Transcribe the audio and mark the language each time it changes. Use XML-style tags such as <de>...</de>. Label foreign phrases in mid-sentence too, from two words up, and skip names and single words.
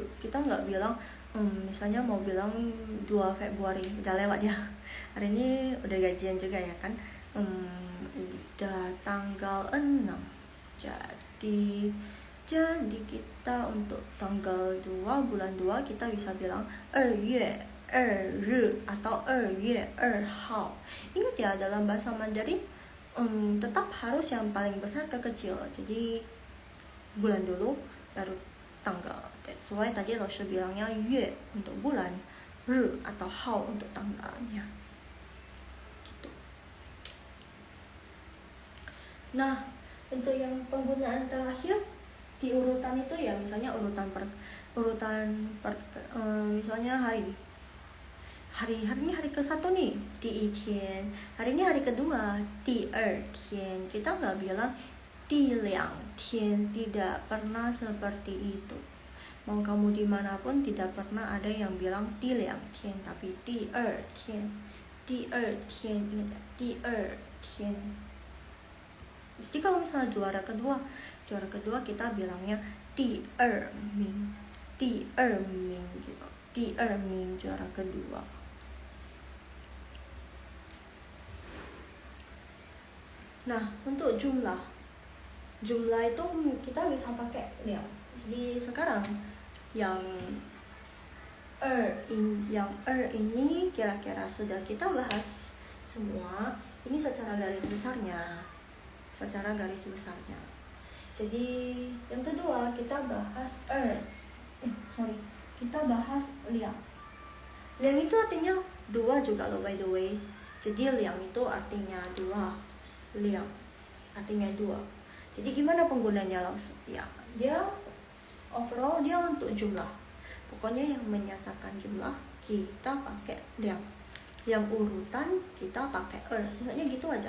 <id>Kita nggak bilang misalnya mau bilang 2 Februari, udah lewat ya. Hari ini udah gajian juga ya kan. Udah tanggal 6. Jadi kita untuk tanggal 2 bulan 2 kita bisa bilang 2 月2日 atau 2月2号. Ingat ya, dalam bahasa Mandarin tetap harus yang paling besar ke kecil. Jadi bulan dulu baru tanggal.</id> <en>That's why</en> <id>tadi Laoshi bilangnya 月 untuk bulan, 日 atau 号 untuk tanggalnya. Nah, untuk yang penggunaan terakhir di urutan itu ya misalnya misalnya hari ini hari ke-1 nih,</id> <zh>第1天.</zh> <id>Hari ini hari kedua,</id> <zh>第2天.</zh> <id>Kita nggak bilang 第2天, tidak pernah seperti itu. Mau kamu dimanapun tidak pernah ada yang bilang 第2天, tapi 第2天.</id> <zh>第2天,</zh> <id>ingat ya,</id> <zh>第2天.</zh> <id>Jadi kalau misalnya juara kedua kita bilangnya 第2名 gitu. 第2名 juara kedua. Nah, untuk jumlah itu kita bisa pakai liang. Jadi sekarang yang ini kira-kira sudah kita bahas semua. Ini secara garis besarnya. Jadi yang kedua kita bahas kita bahas liang. Liang itu artinya 2 juga loh</id> <en>by the way.</en> <id>Jadi liang itu artinya 2. Liang artinya 2. Jadi gimana penggunanya langsung? Ya, dia overall dia untuk jumlah. Pokoknya yang menyatakan jumlah kita pakai liang. Yang urutan kita pakai misalnya gitu aja.</id>